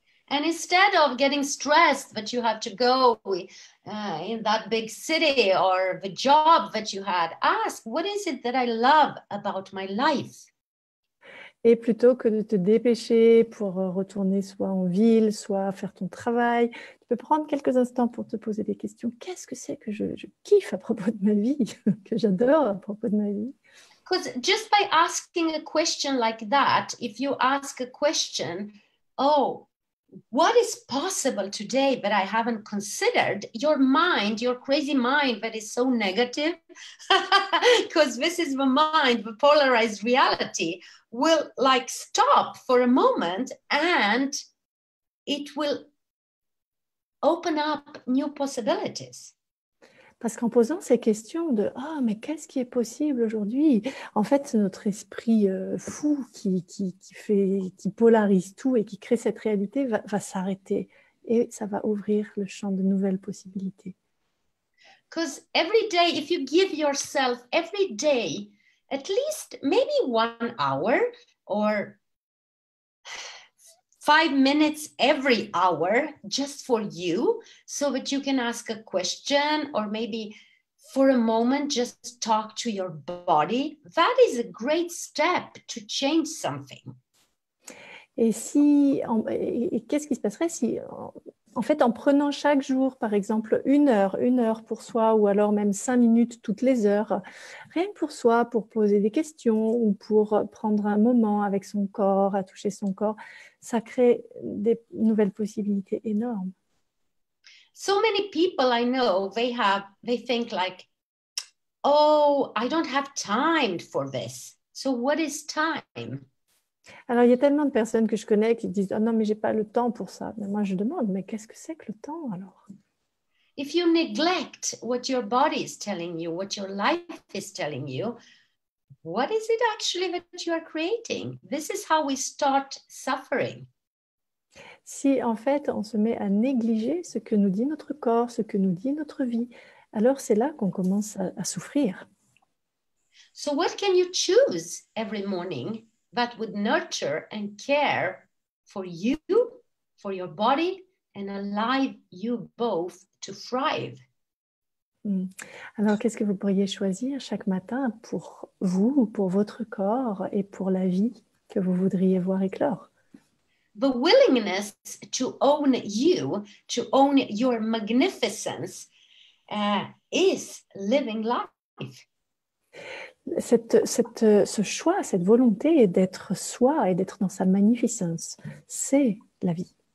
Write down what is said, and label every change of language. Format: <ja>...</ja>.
<en>And instead of getting stressed that you have to go in that big city or the job that you had, ask, what is it that I love about my life?</en> <fr>Et plutôt que de te dépêcher pour retourner soit en ville, soit faire ton travail, tu peux prendre quelques instants pour te poser des questions. Qu'est-ce que c'est que je kiffe à propos de ma vie, que j'adore à propos de ma vie?</fr> <en>Because just by asking a question like that, if you ask a question, oh, what is possible today that I haven't considered? Your mind, your crazy mind that is so negative, because this is the mind, the polarized reality, will like stop for a moment and it will open up new possibilities.</en> <fr>Parce qu'en posant ces questions de « Ah, mais qu'est-ce qui est possible aujourd'hui ?» En fait, c'est notre esprit fou qui polarise tout et qui crée cette réalité va s'arrêter. Et ça va ouvrir le champ de nouvelles possibilités.</fr> <en>Because every day, if you give yourself every day, at least maybe 1 hour or 5 minutes every hour just for you, so that you can ask a question or maybe for a moment just talk to your body, that is a great step to change something.</en> <fr>Et qu'est-ce qui se passerait si, en fait, en prenant chaque jour, par exemple, une heure pour soi, ou alors même 5 minutes toutes les heures, rien que pour soi, pour poser des questions ou pour prendre un moment avec son corps, à toucher son corps, ça crée des nouvelles possibilités énormes.</fr> <en>So many people I know, they think like, oh, I don't have time for this. So what is time?</en> <fr>Alors, il y a tellement de personnes que je connais qui disent « Ah non, mais j'ai pas le temps pour ça. » Mais moi, je demande « Mais qu'est-ce que c'est que le temps alors ?»</fr> <en>If you neglect what your body is telling you, what your life is telling you, what is it actually that you are creating? This is how we start suffering.</en> <fr>Si en fait on se met à négliger ce que nous dit notre corps, ce que nous dit notre vie, alors c'est là qu'on commence à souffrir.</fr> <en>So what can you choose every morning that would nurture and care for you, for your body, and allow you both to thrive?</en> <fr>Alors, qu'est-ce que vous pourriez choisir chaque matin pour vous, pour votre corps et pour la vie que vous voudriez voir éclore?</fr> <en>The willingness to own you, to own your magnificence, is living life.</en> <fr>Ce choix, cette volonté d'être soi et d'être dans sa magnificence, c'est la vie.</fr>